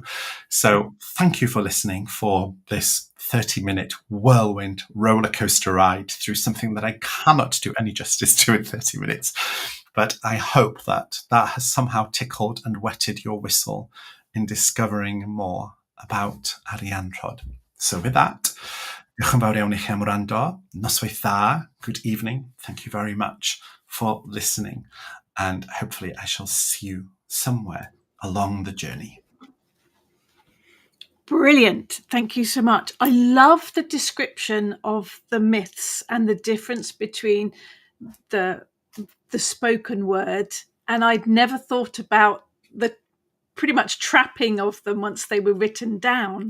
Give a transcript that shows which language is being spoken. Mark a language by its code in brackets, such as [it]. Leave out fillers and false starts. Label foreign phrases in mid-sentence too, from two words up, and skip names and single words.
[en] So thank you for listening for this 30-minute whirlwind roller coaster ride through something that I cannot do any justice to in 30 minutes. But I hope that that has somehow tickled and wetted your whistle in discovering more about Arianrhod. So with that, [cy] diolch yn fawr iawn i chi am wrando. Noswaith dda, [en] good evening. Thank you very much for listening. And hopefully I shall see you somewhere along the journey. Brilliant. Thank you so much. I love the description of the myths and the difference between the spoken word, and I'd never thought about the pretty much trapping of them once they were written down.